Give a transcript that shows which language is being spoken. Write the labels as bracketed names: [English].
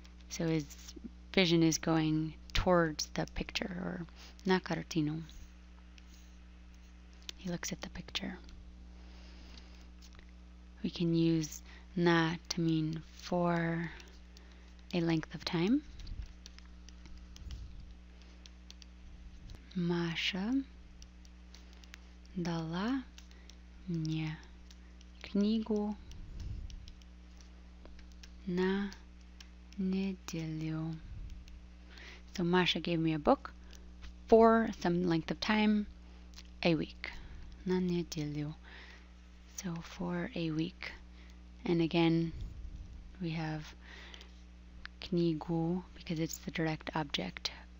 [English] So his vision is going towards the picture, or na [Russian] картину. [English] He looks at the picture. We can use na to mean for a length of time. [Russian] Маша дала мне книгу на неделю. [English] So Masha gave me a book for some length of time, a week. [Russian] На неделю. [English] So for a week. And again, we have [Russian] книгу [English] because it's the direct object.